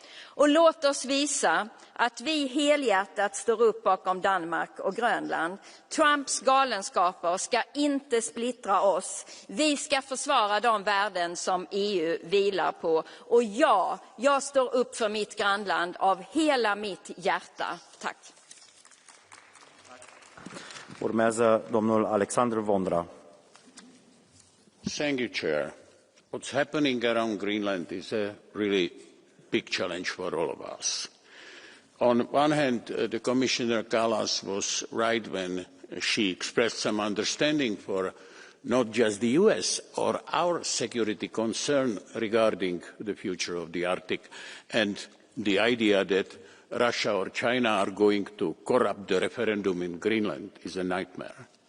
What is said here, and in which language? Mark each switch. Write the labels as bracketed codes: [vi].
[sv] Och låt oss visa att vi helhjärtat står upp bakom Danmark och Grönland. Trumps galenskaper ska inte splittra oss. Vi ska försvara de värden som EU vilar på. Och ja, jag står upp för mitt grannland av hela mitt hjärta. Tack. [ro] Urmează domnul Alexandru Vondra. [en] Thank you, Chair. What's happening around Greenland is a really big challenge for all of us. On one hand, the Commissioner Kallas was right when she expressed some understanding for not just the US or our security concern regarding the future of the Arctic and the idea that Russia or China are going to corrupt the referendum in Greenland is a nightmare.